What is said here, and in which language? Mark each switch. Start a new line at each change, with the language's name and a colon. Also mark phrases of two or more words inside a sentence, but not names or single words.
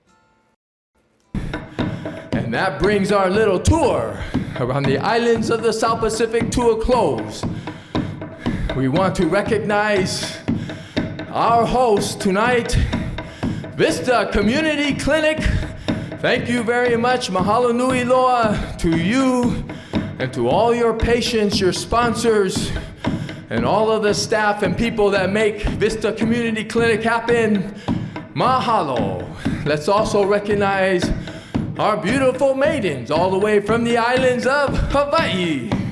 English: And that brings our little tour around the islands of the South Pacific to a close. We want to recognize our host tonight, Vista Community Clinic. Thank you very much.
Hawaiian: Mahalo nui loa
English: to you and to all your patients, your sponsors, and all of the staff and people that make Vista Community Clinic happen.
Hawaiian: Mahalo.
English: Let's also recognize our beautiful maidens all the way from the islands of Hawaii.